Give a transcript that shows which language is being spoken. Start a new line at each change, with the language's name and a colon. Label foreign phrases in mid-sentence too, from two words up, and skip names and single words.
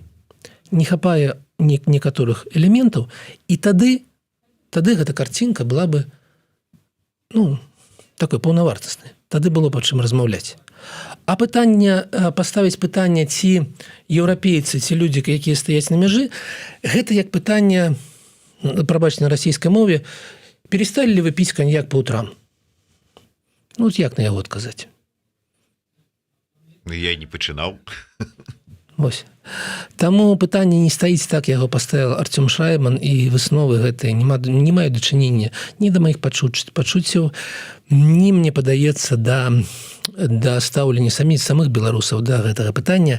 Belarusian: Не хапае некаторых элементаў, і тады гэта картинка
Russian: была бы,
Belarusian: ну, такой паўнавартаснай. Тады было па чым размаўляць. А паставіць пытанне, ці еўрапейцы, ці людзі, якія стаяць на мяжы, гэта як пытанне, прабачце, на расійскай мове,
Russian: перестали ли вы піць коньяк по утрам?
Belarusian: Ну, як на яго адказаць? Я не пачынаў. Вось. Таму пытанне не стаіць так, яго паставіў Артём Шрайман, і высновы гэтыя не маюць дачынення ні да маіх пачуццяў, ні, мне падаецца, да стаўлення самых беларусаў да гэтага пытання.